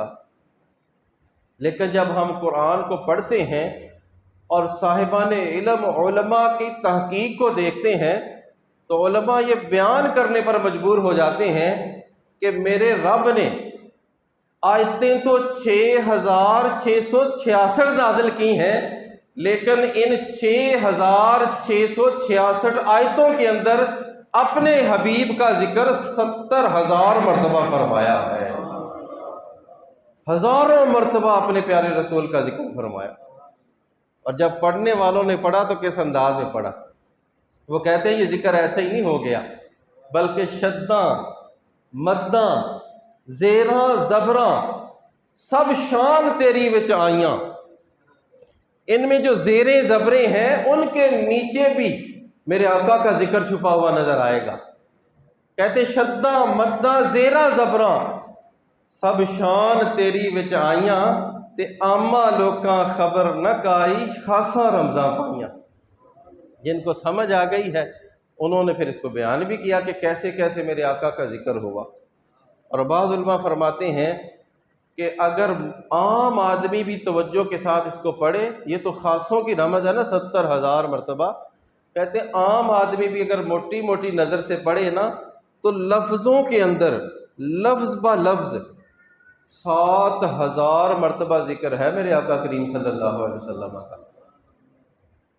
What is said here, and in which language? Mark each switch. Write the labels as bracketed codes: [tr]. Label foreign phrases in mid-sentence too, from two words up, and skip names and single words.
[ur] لیکن جب ہم قرآن کو پڑھتے ہیں اور صاحبان علم علماء کی تحقیق کو دیکھتے ہیں تو علماء یہ بیان کرنے پر مجبور ہو جاتے ہیں کہ میرے رب نے آیتیں تو 6666 نازل کی ہیں، لیکن ان 6666 آیتوں کے اندر اپنے حبیب کا ذکر 70,000 مرتبہ فرمایا ہے۔ ہزاروں مرتبہ اپنے پیارے رسول کا ذکر فرمایا۔ اور جب پڑھنے والوں نے پڑھا تو کس انداز میں پڑھا؟ وہ کہتے ہیں یہ ذکر ایسا ہی نہیں ہو گیا، بلکہ [pa] شداں، مداں، زیراں، زبراں سب شان تیری وچ آئیاں۔ [ur] ان میں جو زیریں زبریں ہیں ان کے نیچے بھی میرے آقا کا ذکر چھپا ہوا نظر آئے گا۔ [pa] کہتے شداں، مداں، زیراں، زبراں سب شان تیری وچ آئیاں، تے عامہ لوکاں خبر نہ کائی، خاصاں رمضاں پائیاں۔ [ur] جن کو سمجھ آ گئی ہے انہوں نے پھر اس کو بیان بھی کیا کہ کیسے کیسے میرے آقا کا ذکر ہوا۔ اور بعض علماء فرماتے ہیں کہ اگر عام آدمی بھی توجہ کے ساتھ اس کو پڑھے، یہ تو خاصوں کی رمض ہے نا، 70,000 مرتبہ، کہتے ہیں عام آدمی بھی اگر موٹی موٹی نظر سے پڑھے نا تو لفظوں کے اندر لفظ با لفظ 7,000 مرتبہ ذکر ہے میرے آقا کریم [ar] صلی اللہ علیہ وسلم [ur] کا۔